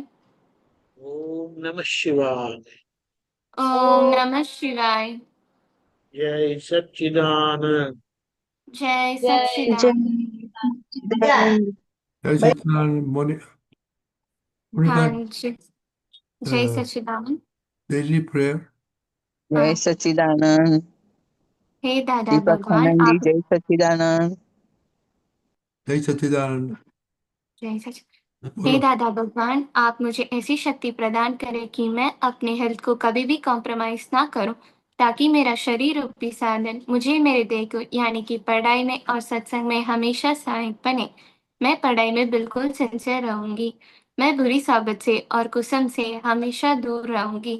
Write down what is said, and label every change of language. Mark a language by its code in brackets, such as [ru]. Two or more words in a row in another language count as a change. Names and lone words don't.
[gu] ઓમ નમઃ શિવાય. ઓમ નમઃ શિવાય. જય સચ્ચિદાનંદ. જય સચ્ચિદાનંદ. જય સચ્ચિદાનંદ. મોનિકા, હાજી. જય સચ્ચિદાનંદ. [en] daily prayer. [gu] હા. જય સચ્ચિદાનંદ. હે દાદા દીપક ભગવાન આનંદી, [hi] आप [gu] જય સચ્ચિદાનંદ. જય સચ્ચિદાનંદ. [hi] जय सच हे [gu] બોલો. [hi] दादा भगवान आप मुझे ऐसी शक्ति प्रदान करें कि मैं अपने हेल्थ को कभी भी कॉम्प्रोमाइज ना करूं, ताकि मेरा शरीर रूपी साधन मुझे मेरे देह को यानी कि पढ़ाई में और सत्संग में हमेशा सहायक बने। मैं पढ़ाई में बिल्कुल सिंसियर रहूंगी। मैं बुरी साबित से और कुसम से हमेशा दूर रहूंगी।